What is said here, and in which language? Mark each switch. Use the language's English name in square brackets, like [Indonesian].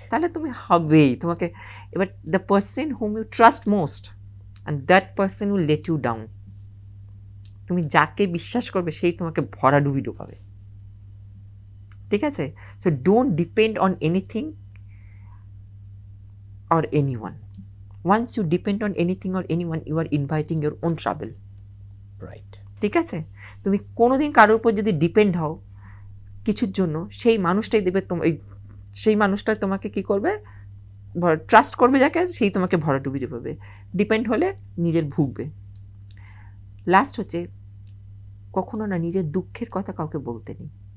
[Bangla] তাহলে তুমি হবেই, তোমাকে এবার [English] The person whom you trust most and that person will let you down. [Bangla] তুমি যাকে বিশ্বাস করবে সেই তোমাকে ভরাডুবি ডুবাবে, ঠিক আছে? [English] So don't depend on anything or anyone. Once you depend on anything or anyone, you are inviting your own trouble. Right. [Bangla] ঠিক আছে? তুমি কোনোদিন কারোর উপর যদি ডিপেন্ড হও কিছুর জন্য, সেই মানুষটাই দেবে সেই মানুষটাই তোমাকে কি করবে, ট্রাস্ট করবে যাকে, সেই তোমাকে ভরাডুবি দেবে। ডিপেন্ড হলে নিজের ভুগবে। লাস্ট হচ্ছে, কখনো না নিজের দুঃখের কথা কাউকে বলতে নেই।